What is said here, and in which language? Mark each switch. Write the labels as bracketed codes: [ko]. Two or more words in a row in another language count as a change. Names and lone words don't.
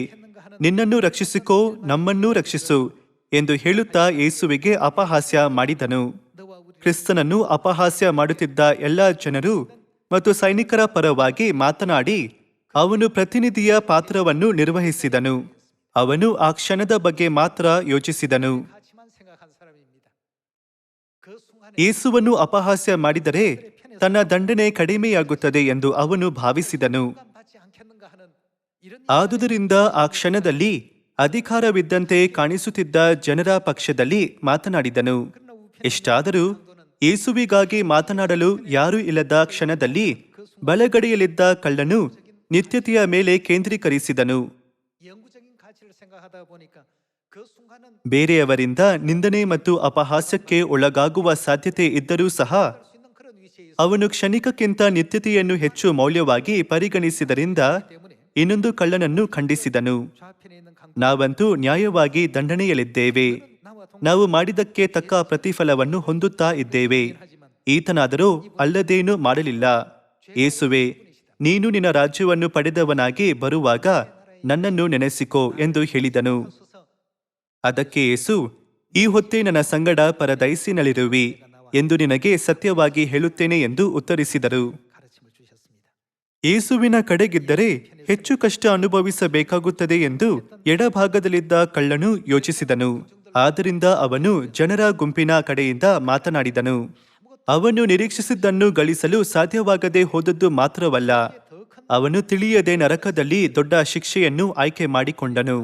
[kn] ನಿನ್ನನ್ನು ರಕ್ಷಿಸಿಕೋ, ನಮ್ಮನ್ನೂ ರಕ್ಷಿಸು ಎಂದು ಹೇಳುತ್ತಾ ಯೇಸುವಿಗೆ ಅಪಹಾಸ್ಯ ಮಾಡಿದನು. ಕ್ರಿಸ್ತನನ್ನು ಅಪಹಾಸ್ಯ ಮಾಡುತ್ತಿದ್ದ ಎಲ್ಲ ಜನರು ಮತ್ತು ಸೈನಿಕರ ಪರವಾಗಿ ಮಾತನಾಡಿ ಅವನು ಪ್ರತಿನಿಧಿಯ ಪಾತ್ರವನ್ನು ನಿರ್ವಹಿಸಿದನು. ಅವನು ಆ ಕ್ಷಣದ ಬಗ್ಗೆ ಮಾತ್ರ ಯೋಚಿಸಿದನು. [ko] 가치만 생각한 사람입니다. 그 순간에 [kn] ಯೇಸುವನ್ನು ಅಪಹಾಸ್ಯ ಮಾಡಿದರೆ ತನ್ನ ದಂಡನೆ ಕಡಿಮೆಯಾಗುತ್ತದೆ ಎಂದು ಅವನು ಭಾವಿಸಿದನು. [ko] 받지 않겠는가 하는 이런 [kn] ಆದುದರಿಂದ ಆ ಕ್ಷಣದಲ್ಲಿ ಅಧಿಕಾರವಿದ್ದಂತೆ ಕಾಣಿಸುತ್ತಿದ್ದ ಜನರ ಪಕ್ಷದಲ್ಲಿ ಮಾತನಾಡಿದನು. ಎಷ್ಟಾದರೂ ಯೇಸುವಿಗಾಗಿ ಮಾತನಾಡಲು ಯಾರೂ ಇಲ್ಲದ ಕ್ಷಣದಲ್ಲಿ ಬಲಗಡೆಯಲ್ಲಿದ್ದ ಕಳ್ಳನು ನಿತ್ಯತೆಯ ಮೇಲೆ ಕೇಂದ್ರೀಕರಿಸಿದನು. [ko] 영구적인 가치를 생각하다 보니까 그 순간은 [kn] ಬೇರೆಯವರಿಂದ ನಿಂದನೆ ಮತ್ತು ಅಪಹಾಸ್ಯಕ್ಕೆ ಒಳಗಾಗುವ ಸಾಧ್ಯತೆ ಇದ್ದರೂ ಸಹ [ko] 할 수 있는 그런 위치에 있기 [kn] ಅವನು ಕ್ಷಣಿಕಕ್ಕಿಂತ ನಿತ್ಯತೆಯನ್ನು ಹೆಚ್ಚು ಮೌಲ್ಯವಾಗಿ ಪರಿಗಣಿಸಿದರಿಂದ [ko] 때문에 [kn] ಇನ್ನೊಂದು ಕಳ್ಳನನ್ನು ಖಂಡಿಸಿದನು. [ko] 좌편에 있는 강 [kn] ನಾವಂತೂ ನ್ಯಾಯವಾಗಿ ದಂಡನೆಯಲ್ಲಿದ್ದೇವೆ. [ko] 나와 동 [kn] ನಾವು ಮಾಡಿದ್ದಕ್ಕೆ ತಕ್ಕ ಪ್ರತಿಫಲವನ್ನು ಹೊಂದುತ್ತಾ ಇದ್ದೇವೆ. [ko] 하지만 [kn] ಈತನಾದರೂ ಅಲ್ಲದೇನೂ ಮಾಡಲಿಲ್ಲ. ಯೇಸುವೆ, ನೀನು ನಿನ್ನ ರಾಜ್ಯವನ್ನು ಪಡೆದವನಾಗಿ ಬರುವಾಗ ನನ್ನನ್ನು ನೆನೆಸಿಕೋ ಎಂದು ಹೇಳಿದನು. [ko] 서서 [kn] ಅದಕ್ಕೆ ಯೇಸು, ಈ ಹೊತ್ತೇ ನನ್ನ ಸಂಗಡ ಪರದೈಸಿನಲ್ಲಿರುವಿ ಎಂದು ನಿನಗೆ ಸತ್ಯವಾಗಿ ಹೇಳುತ್ತೇನೆ ಎಂದು ಉತ್ತರಿಸಿದರು. [ko] 가르침을 주셨습니다. [kn] ಯೇಸುವಿನ ಕಡೆಗಿದ್ದರೆ ಹೆಚ್ಚು ಕಷ್ಟ ಅನುಭವಿಸಬೇಕಾಗುತ್ತದೆ ಎಂದು ಎಡಭಾಗದಲ್ಲಿದ್ದ ಕಳ್ಳನು ಯೋಚಿಸಿದನು. ಆದ್ದರಿಂದ ಅವನು ಜನರ ಗುಂಪಿನ ಕಡೆಯಿಂದ ಮಾತನಾಡಿದನು. ಅವನು ನಿರೀಕ್ಷಿಸಿದ್ದನ್ನು ಗಳಿಸಲು ಸಾಧ್ಯವಾಗದೆ ಹೋದದ್ದು ಮಾತ್ರವಲ್ಲ, ಅವನು ತಿಳಿಯದೆ ನರಕದಲ್ಲಿ ದೊಡ್ಡ ಶಿಕ್ಷೆಯನ್ನು ಆಯ್ಕೆ ಮಾಡಿಕೊಂಡನು.